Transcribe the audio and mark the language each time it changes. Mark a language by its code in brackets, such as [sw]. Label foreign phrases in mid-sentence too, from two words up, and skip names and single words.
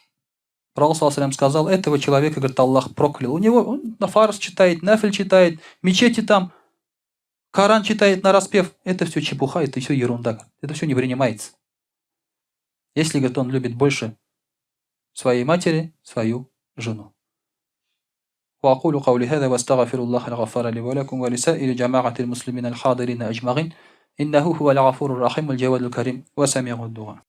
[ru] Поэтому Пророк ﷺ сказал, этого человека, говорит, Аллах проклял. У него он на фарс читает, нафиль читает, мечети там, Коран читает на распев. Это все чепуха, это все ерунда. Это все не принимается. Если, говорит, он любит больше своей матери, свою жену. [ar] وأقول قولي هذا واستغفر الله الغفار لي ولكم ولسائر جماعة المسلمين الحاضرين أجمعين إنه هو الغفور الرحيم الجواد الكريم وسميع الدعاء.